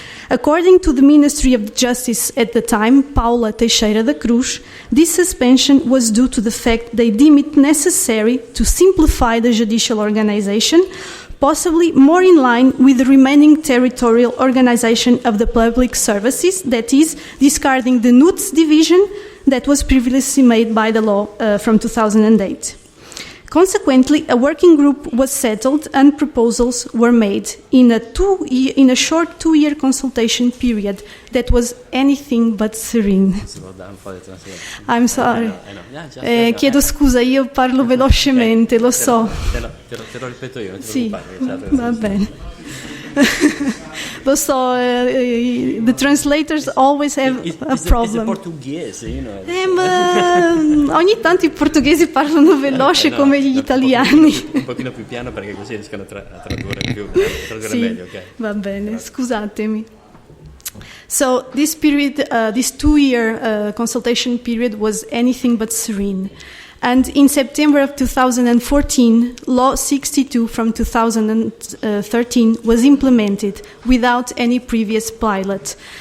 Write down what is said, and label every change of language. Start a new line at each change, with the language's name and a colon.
English: According to the Ministry of Justice at the time, Paula Teixeira da Cruz, this suspension was due to the fact they deem it necessary to simplify the judicial organization, possibly more in line with the remaining territorial organization of the public services, that is, discarding the NUTS division that was previously made by the law from 2008. Consequently, a working group was settled and proposals were made in a short two-year consultation period that was anything but serene. I'm sorry.
Italian: Chiedo scusa, io parlo velocemente, lo so. Te lo ripeto io, non ti sì, preoccupare. va bene. Lo so,
English: the translators always have a problem. It's portoghese, you know.
Italian: Ma ogni tanto i portoghesi parlano veloce come gli italiani. Un pochino più piano perché così riescono a tradurre sì, meglio, ok? Va bene, scusatemi.
English: So this period, this two-year consultation period was anything but serene. And in September of 2014, Law 62 from 2013 was implemented without any previous pilot.